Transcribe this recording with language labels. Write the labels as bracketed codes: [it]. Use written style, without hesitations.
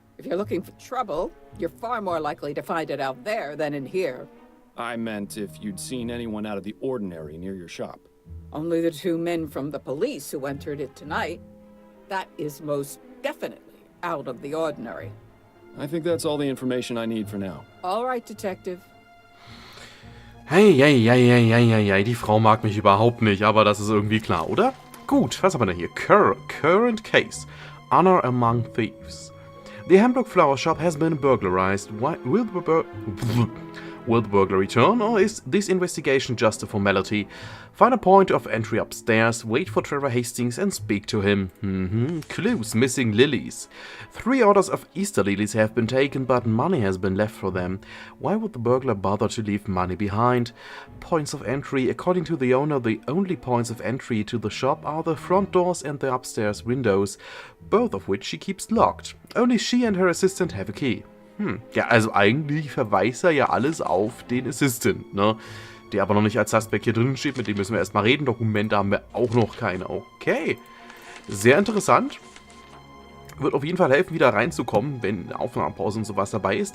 [en] If you're looking for trouble, you're far more likely to find it out there than in here. I meant if you'd seen anyone out of the ordinary near your shop. Only the two men from the police who entered it tonight. That is most definitely out of the ordinary. I think that's all the information I need for now. All right, Detective. [de] Hey, die Frau mag mich überhaupt nicht, aber das ist irgendwie klar, oder? Gut, was haben wir denn hier? [en] Current case. Honor among thieves. The Hamburg flower shop has been burglarized. Will the burglar return, or is this investigation just a formality? Find a point of entry upstairs, wait for Trevor Hastings and speak to him. Clues: missing lilies. 3 orders of Easter lilies have been taken, but money has been left for them. Why would the burglar bother to leave money behind? Points of entry. According to the owner, the only points of entry to the shop are the front doors and the upstairs windows, both of which she keeps locked. Only she and her assistant have a key. [de] Ja, also eigentlich verweist er ja alles auf den Assistant, ne? Der aber noch nicht als Suspect hier drin steht, mit dem müssen wir erstmal reden. Dokumente haben wir auch noch keine. Okay. Sehr interessant. Wird auf jeden Fall helfen, wieder reinzukommen, wenn Aufnahmepause und sowas dabei ist.